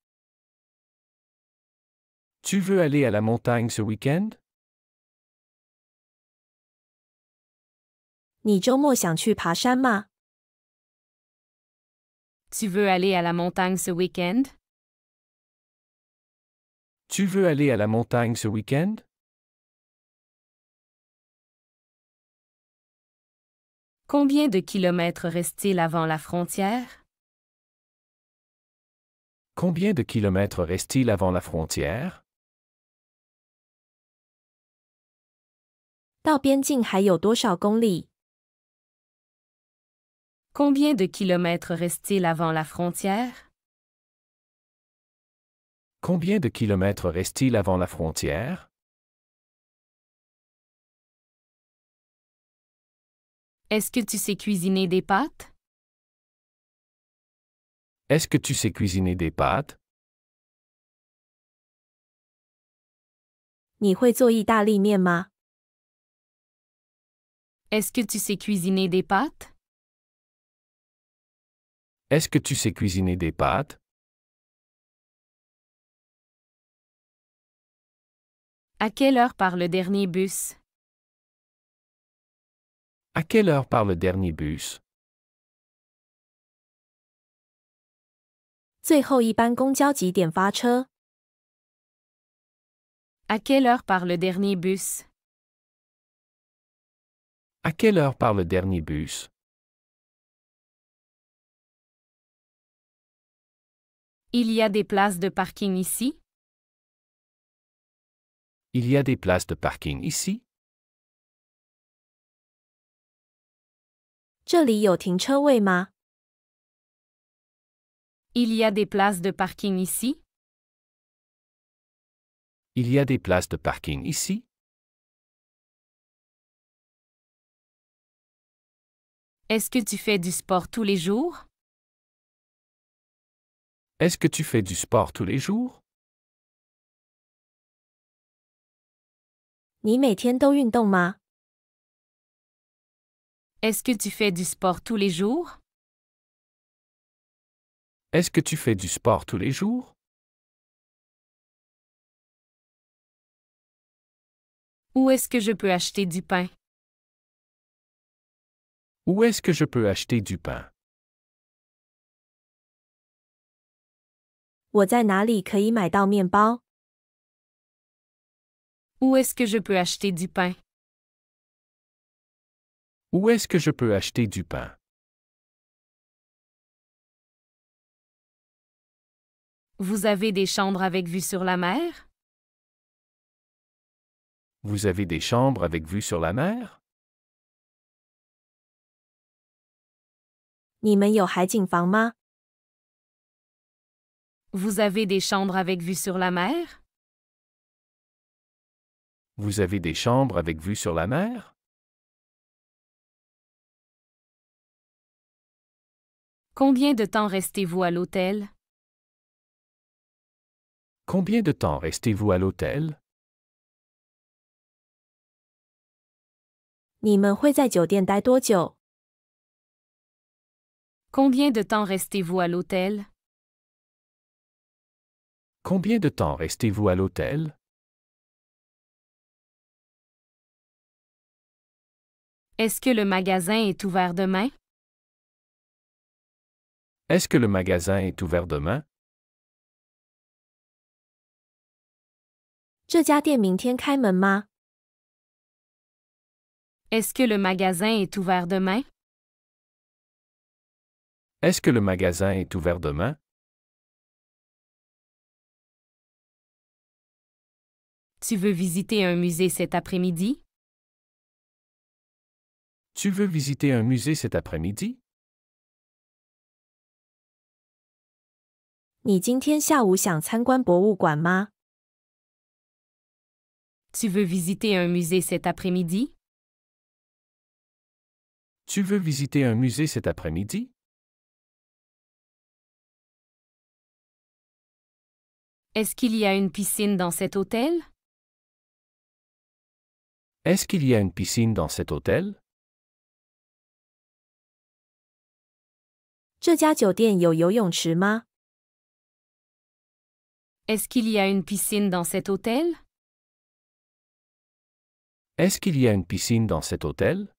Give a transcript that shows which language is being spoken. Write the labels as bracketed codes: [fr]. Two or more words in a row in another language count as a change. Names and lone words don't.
[fr] Tu veux aller à la montagne ce week-end? [zh] 你周末想去爬山吗？ [fr] Tu veux aller à la montagne ce week-end? Tu veux aller à la montagne ce week-end? Combien de kilomètres reste-t-il avant la frontière? Combien de kilomètres reste-t-il avant la frontière? [zh] 到边境还有多少公里？ [fr] Combien de kilomètres reste-t-il avant la frontière? Combien de kilomètres reste-t-il avant la frontière? Est-ce que tu sais cuisiner des pâtes? Est-ce que tu sais cuisiner des pâtes? [zh] 你会做意大利面吗？ [fr] Est-ce que tu sais cuisiner des pâtes? Est-ce que tu sais cuisiner des pâtes? À quelle heure part le dernier bus? À quelle heure part le dernier bus? [zh] 最后一班公交几点发车？ [fr] À quelle heure part le dernier bus? À quelle heure part le dernier bus? Il y a des places de parking ici? Il y a des places de parking ici? [zh] 这里有停车位吗？ [fr] Il y a des places de parking ici? Il y a des places de parking ici? Est-ce que tu fais du sport tous les jours? Est-ce que tu fais du sport tous les jours? [zh] 你每天都运动吗？ [fr] Est-ce que tu fais du sport tous les jours? Est-ce que tu fais du sport tous les jours? Où est-ce que je peux acheter du pain? Où est-ce que je peux acheter du pain? [zh] 我在哪里可以买到面包？ [fr] Où est-ce que je peux acheter du pain? Où est-ce que je peux acheter du pain? Vous avez des chambres avec vue sur la mer? Vous avez des chambres avec vue sur la mer? [zh] 你们有海景房吗？ [fr] Vous avez des chambres avec vue sur la mer? Vous avez des chambres avec vue sur la mer? Combien de temps restez-vous à l'hôtel? Combien de temps restez-vous à l'hôtel? [zh] 你们会在酒店待多久？ [fr] Combien de temps restez-vous à l'hôtel? Combien de temps restez-vous à l'hôtel? Est-ce que le magasin est ouvert demain? Est-ce que le magasin est ouvert demain? [zh] 这家店明天开门吗？ [fr] Est-ce que le magasin est ouvert demain? Est-ce que le magasin est ouvert demain? Tu veux visiter un musée cet après-midi? Tu veux visiter un musée cet après-midi? [zh] 你今天下午想参观博物馆吗？ [fr] Tu veux visiter un musée cet après-midi? Tu veux visiter un musée cet après-midi? Est-ce qu'il y a une piscine dans cet hôtel? Est-ce qu'il y a une piscine dans cet hôtel? [zh] 这家酒店有游泳池吗？ [fr] Est-ce qu'il y a une piscine dans cet hôtel? Est-ce qu'il y a une piscine dans cet hôtel?